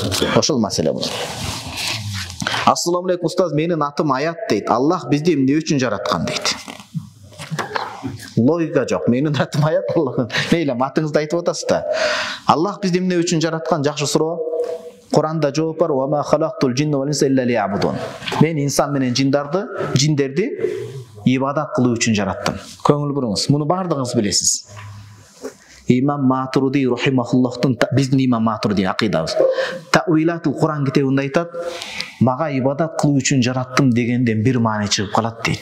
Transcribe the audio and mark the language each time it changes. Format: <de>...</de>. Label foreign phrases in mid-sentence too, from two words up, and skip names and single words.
<ky>Ошол маселе бул.</ky> <ar>السلام عليكم</ar> <ky>устаз, менин атым Аят дейт. Аллах бизди эмне үчүн жараткан дейт. Логика жок. Менин атым Аят. Мейли, атыңызды айтып атасыз да. Аллах бизди эмне үчүн жараткан? Жакшы суроо. Куранда жооп бар:</ky> <ar>"وما خلقت الجن والإنس إلا ليعبدون."</ar> <ky>Мен инсан менен жиндерди ибадат кылуу үчүн жараттым. Көңүл буруңуз. Муну бардыгыңыз билесиз. Имам Матуриди рахимахуллахтын, биздин Имам Матуриди акыйдабыз. Тауилатул Куран китебинде айтат: "Мага ибадат кылуу үчүн жараттым" дегенден бир маани чыгып калат дейт.</ky>